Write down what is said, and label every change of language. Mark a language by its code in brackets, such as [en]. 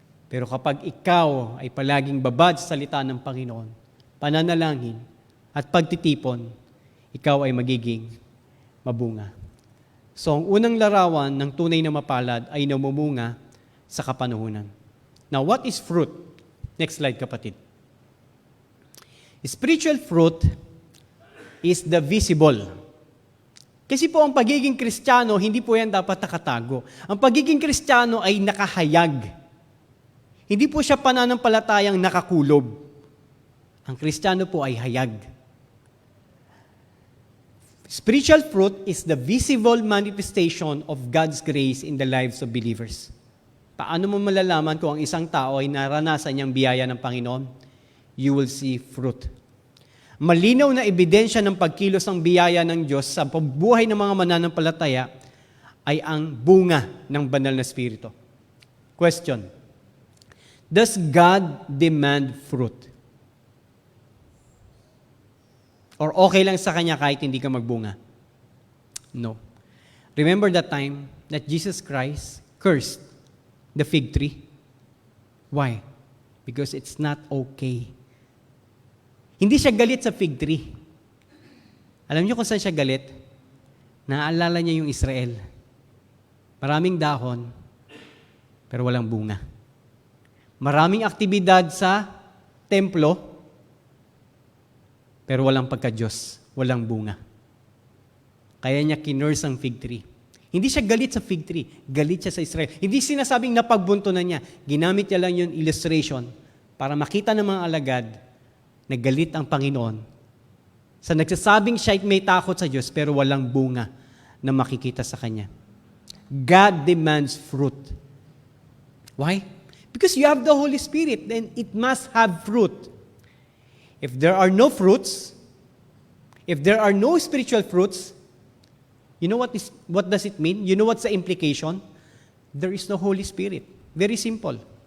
[tl] Pero kapag ikaw ay palaging babad sa salita ng Panginoon, pananalangin at pagtitipon, ikaw ay magiging mabunga. So, ang unang larawan ng tunay na mapalad ay namumunga sa kapanahunan. [en] Now, what is fruit? Next slide, kapatid. Spiritual fruit is the visible. [tl] Kasi po ang pagiging Kristiyano, hindi po yan dapat nakatago. Ang pagiging Kristiyano ay nakahayag. Hindi po siya pananampalatayang nakakulob. Ang Kristiyano po ay hayag. [en] Spiritual fruit is the visible manifestation of God's grace in the lives of believers. [tl] Paano mo malalaman kung ang isang tao ay naranasan niyang biyaya ng Panginoon? [en] You will see fruit. [tl] Malinaw na ebidensya ng pagkilos ng biyaya ng Diyos sa pagbuhay ng mga mananampalataya ay ang bunga ng banal na Espiritu. [en] Question: does God demand fruit? [tl] Or okay lang sa Kanya kahit hindi ka magbunga? No. [en] Remember that time that Jesus Christ cursed the fig tree? Why? Because it's not okay. [tl] Hindi siya galit sa fig tree. Alam niyo kung saan siya galit? Naalala niya yung Israel. Maraming dahon, pero walang bunga. Maraming aktibidad sa templo, pero walang pagka-Diyos, walang bunga. Kaya niya kinurse ang fig tree. Hindi siya galit sa fig tree, galit siya sa Israel. Hindi sinasabing napagbunto na niya. Ginamit niya lang yung illustration para makita ng mga alagad na galit ang Panginoon sa nagsasabing siya may takot sa Diyos pero walang bunga na makikita sa Kanya. [en] God demands fruit. Why? Because you have the Holy Spirit, then it must have fruit. If there are no fruits, if there are no spiritual fruits, you know what does it mean? You know what's the implication? There is no Holy Spirit. Very simple.